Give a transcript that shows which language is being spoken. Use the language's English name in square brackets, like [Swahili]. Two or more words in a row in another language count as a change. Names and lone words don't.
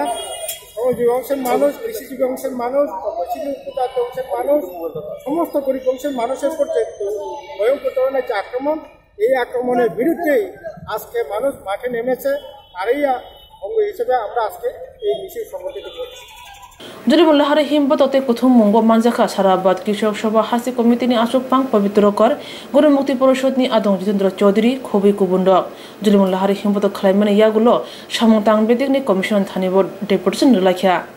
[Bangla] শ্রমজীবী অংশের মানুষ, কৃষিজীবী অংশের মানুষ, তপশিলি উপজাত অংশের মানুষ, সমস্ত গরিব অংশের মানুষের উপর যে ভয়ঙ্কর ধরনের যে আক্রমণ, এই আক্রমণের বিরুদ্ধেই আজকে মানুষ মাঠে নেমেছে। আর এই অঙ্গ হিসেবে আমরা আজকে এই মিছিল সংগঠিত করছি। [Kok Borok] jolimung lahar himbotote kuthum mungo manjaka sarabad kishok soba hasi komitini achukpang pavitrokor guru mukti porishod ni adong jitendra chaudhary khobi kubundok jolimung lahar himbotok khlaimani yagulo samungtang bedikni commission thani bod deputation relakhya